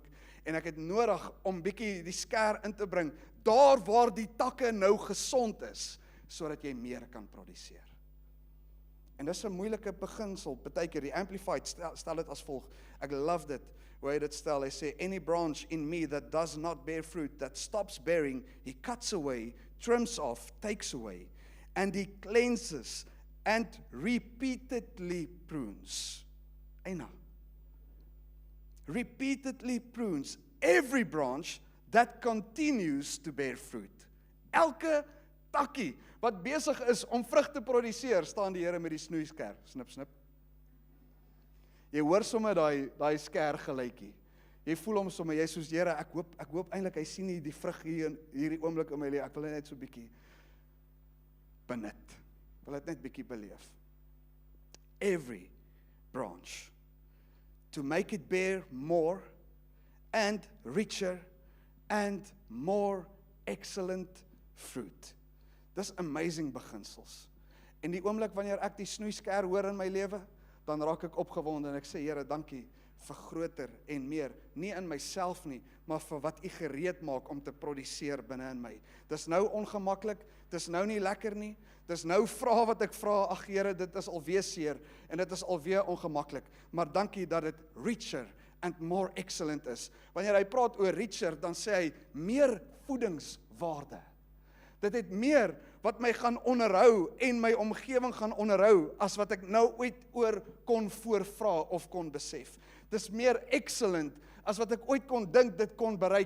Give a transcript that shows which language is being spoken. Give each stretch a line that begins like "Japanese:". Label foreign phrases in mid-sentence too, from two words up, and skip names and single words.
Afrikaans: En ek het nodig om bietjie die sker in te bring, daar waar die takke nou gesond is, sodat jy meer kan produseer. En dis 'n moeilike beginsel, partykeer, die Amplified stel dit as volg. Ek love dit, hoe hy dit stel, hy sê,
English: any branch in me that does not bear fruit, that stops bearing, he cuts away, trims off, takes away, and he cleanses and repeatedly prunes. Eina. Repeatedly prunes every branch that continues to bear fruit.
Afrikaans: Elke takkie wat besig is om vrug te produseer, staan die Here met die snoeisker, snip, snip. Jy hoor sommer daai sker geluitjie. Jy voel hom sommer, jy soos, Here, ek hoop eintlik hy sien nie die vrug hier in hierdie oomblik in my lewe. Ek wil net so bietjie benut. Wil dit net bietjie beleef.
English: Every branch, to make it bear more and richer and more excellent fruit.
Afrikaans: Dis amazing beginsels. En die oomblik wanneer ek die snoeisker hoor in my lewe, dan raak ek opgewonde en ek sê, Here, dankie vir groter en meer, nie in myself nie, maar vir wat U gereed maak om te produseer binne in my. Dis nou ongemaklik, dis nou nie lekker nie, dis nou vrae wat ek vra, ag Here, dit is alweer seer, en dit is alweer ongemaklik, maar dankie dat dit
English: richer and more excellent
Afrikaans: is. Wanneer hy praat oor richer, dan sê hy, meer voedingswaarde. Dit het meer wat my gaan onderhou en my omgewing gaan onderhou as wat ek nou ooit oor kon voorvra of kon besef. Dis meer excellent as wat ek ooit kon dink dit kon bereik.